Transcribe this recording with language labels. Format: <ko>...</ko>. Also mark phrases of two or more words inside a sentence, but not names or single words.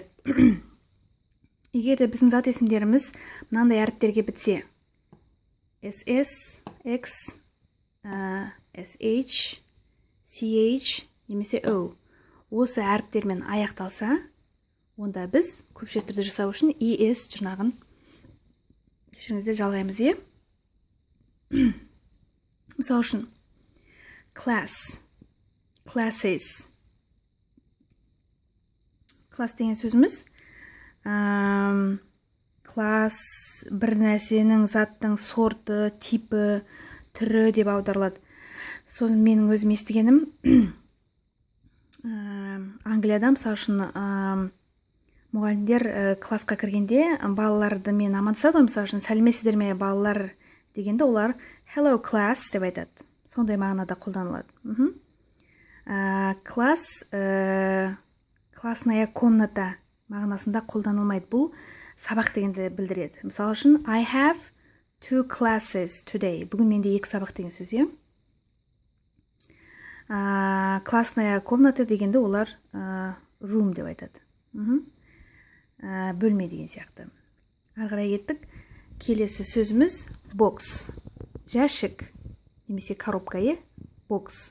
<kk>Егер де біздің зат есімдеріміз мынандай әріптерге бітсе, SS, X, SH, CH немесе O, осы әріптермен аяқталса, онда біз көпше түрді жасау үшін ES жұрнағын жалғаймыз, е? Мысал үшін,</kk> <en>class, classes.</en> <kk>Класс деген сөзіміз класс бір нәрсенің, заттың сорты, типі, түрі деп аударылады. Соны менің өзім естігенім Англияда, мысалы үшін, мұғалімдер классқа кіргенде балаларды мен амандасады, мысалы үшін, сәлеметсіздер ме балалар дегенде олар</kk> <en>hello class</en> <kk>деп айтады. Сондай мағынада қолданылады. Класс,</kk> <ru>классная комната</ru> <kk>мағынасында қолданылмайды. Бұл сабақ дегенді білдіреді. Мысалы үшін,</kk> <en>I have 2 classes today.</en> <kk>Бүгін менде 2 сабақ деген сөз, е?</kk> <ru>Классная комната</ru> <kk>дегенде олар room деп айтады. Бөлме деген сияқты. Ары қарай кеттік. Келесі сөзіміз box. Жәшік немесе коробка, е? Box.</kk>